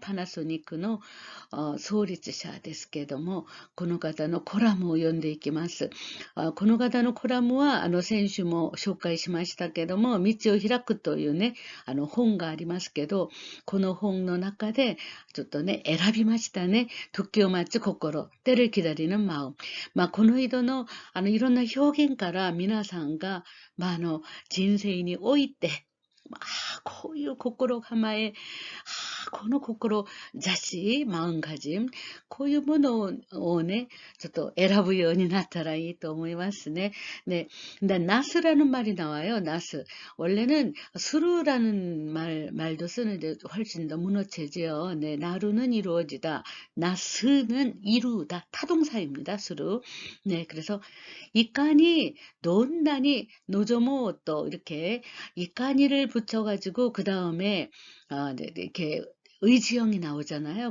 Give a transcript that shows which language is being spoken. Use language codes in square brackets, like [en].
[ja] パナソニックの創立者ですけれども、この方のコラムを読んでいきます。この方のコラムは、先週も紹介しましたけども、道を開くというね、本がありますけど、この本の中で、ちょっとね、選びましたね。時を待つ心、 [ko] 때를 기다리는 마음。 [ja] この色の、いろんな表現から皆さんが、人生において、こういう心構え、この心、座し、마음가짐、こういうものをね、ちょっと選ぶようになったらいいと思いますね。 [ko] 네, 근데 나스라는 말이 나와요. 나스. 원래는 수루라는 말도 쓰는데 훨씬 더 문어체죠. 네, 나루는 이루어지다. 나스는 이루다. 타동사입니다. 수루. 네, 그래서 이까니, 논다니, 노조모 또 이렇게 이까니를 붙여가지고 그 다음에 네, 이렇게 의지형이 나오잖아요.